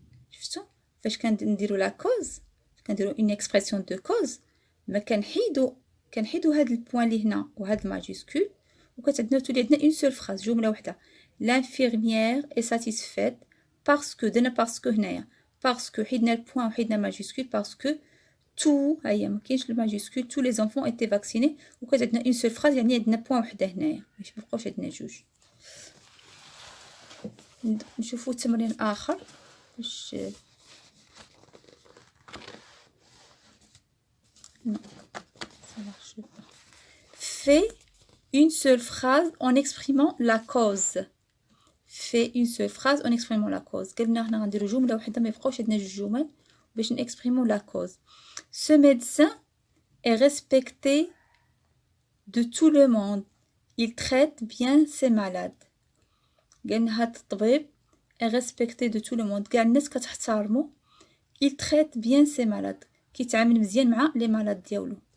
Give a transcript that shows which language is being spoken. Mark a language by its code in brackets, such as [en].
[ar] شفتوا فاش كنديرو لا كوز, كنديرو اون اكسبرسيون دو كوز, ما كنحيدو هاد البوان اللي هنا وهاد الماجيسكول, وكتعندنا تولي عندنا اون سول فراز, جمله وحده. [fr] l'infirmière est satisfaite parce que درنا parce que هنايا parce que [ar] حيدنا البوان وحيدنا الماجيسكول [fr] parce que [ar] tout هيا ما كاينش الماجيسكول [fr] tous les enfants étaient vaccinés [ar] وكانت عندنا [fr] une seule phrase [ar] يعني عندنا بوان وحده هنايا باش مابقاوش عندنا جوج. نشوفوا تمرين اخر باش [fr] non ça marche pas. Fais une seule phrase en exprimant la cause. Fais une seule phrase en exprimant la cause. [ar] قلنا هنا غنديرو جمله وحده ما يبقاوش عندنا جوج جمل باش نexprimer la cause. [fr] Ce médecin est respecté de tout le monde. Il traite bien ses malades. [ar] قلنا هاد الطبيب [fr] est respecté de tout le monde. [ar] كاع الناس كتحترمو. [fr] Il traite bien ses malades. [ar] كيتعامل مزيان مع [fr] les malades [ar] ديالو.